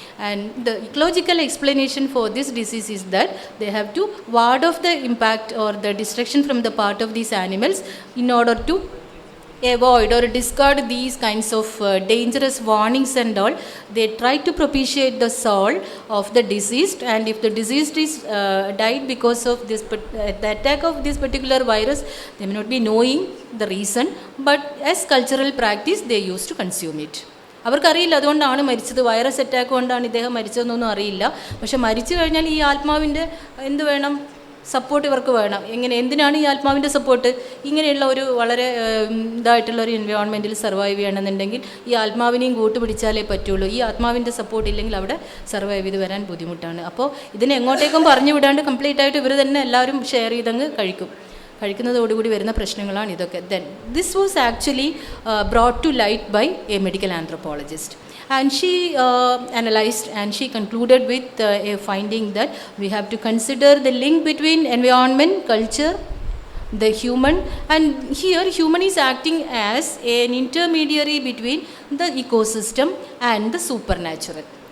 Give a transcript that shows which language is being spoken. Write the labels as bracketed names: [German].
[English] And the ecological explanation for this disease is that they have to ward off the impact or the destruction from the part of these animals in order to avoid or discard these kinds of dangerous warnings and all. They try to propitiate the soul of the deceased, and if the deceased is died because of this the attack of this particular virus, they may not be knowing the reason, but as cultural practice they used to consume it. [Malayalam] അവർക്കറിയില്ല അതുകൊണ്ടാണ് മരിച്ചത്, virus attack കൊണ്ടാണ് ഇദ്ദേഹം മരിച്ചതെന്നൊന്നും അറിയില്ല. പക്ഷെ മരിച്ചു കഴിഞ്ഞാൽ ഈ ആത്മാവിൻ്റെ എന്ത് വേണം? സപ്പോർട്ട് ഇവർക്ക് വേണം. എന്തിനാണ് ഈ ആത്മാവിൻ്റെ സപ്പോർട്ട്? ഇങ്ങനെയുള്ള ഒരു വളരെ ഇതായിട്ടുള്ള ഒരു എൻവയോൺമെൻറ്റിൽ സർവൈവ് ചെയ്യണമെന്നുണ്ടെങ്കിൽ ഈ ആത്മാവിനെയും കൂട്ടുപിടിച്ചാലേ പറ്റുള്ളൂ. ഈ ആത്മാവിൻ്റെ സപ്പോർട്ട് ഇല്ലെങ്കിൽ അവിടെ സർവൈവ് ചെയ്ത് വരാൻ ബുദ്ധിമുട്ടാണ്. അപ്പോൾ ഇതിനെ എങ്ങോട്ടേക്കും പറഞ്ഞു വിടാണ്ട് കംപ്ലീറ്റ് ആയിട്ട് ഇവർ തന്നെ എല്ലാവരും ഷെയർ ചെയ്തങ്ങ് കഴിക്കുന്നതോടുകൂടി വരുന്ന പ്രശ്നങ്ങളാണ് ഇതൊക്കെ. [English] Then this was actually brought to light by a medical anthropologist, and she analyzed and she concluded with a finding that we have to consider the link between environment, culture, the human, and here human is acting as an intermediary between the ecosystem and the supernatural.